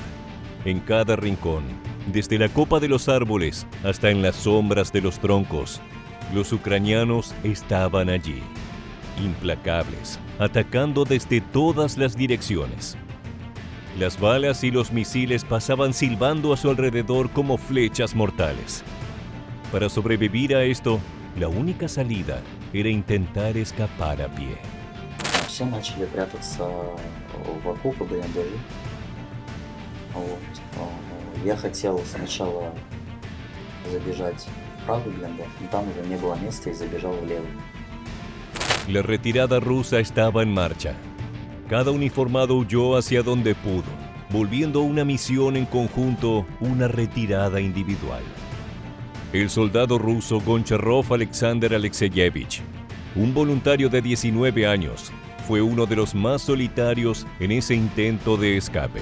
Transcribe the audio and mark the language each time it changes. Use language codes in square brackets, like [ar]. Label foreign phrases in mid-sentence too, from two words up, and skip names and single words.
[es] En cada rincón, desde la copa de los árboles hasta en las sombras de los troncos, los ucranianos estaban allí, implacables, atacando desde todas las direcciones. Las balas y los misiles pasaban silbando a su alrededor como flechas mortales. Para sobrevivir a esto, la única salida era intentar escapar a pie. [ru] Все начали прятаться в окопы, блиндажи. Вот. Я хотел сначала забежать в правый блиндаж, но там уже не было места и забежал в левый. [es] La retirada rusa estaba en marcha. Cada uniformado huyó hacia donde pudo, volviendo una misión en conjunto, una retirada individual. El soldado ruso Goncharov Alexander Alexeyevich, un voluntario de 19 años, fue uno de los más solitarios en ese intento de escape.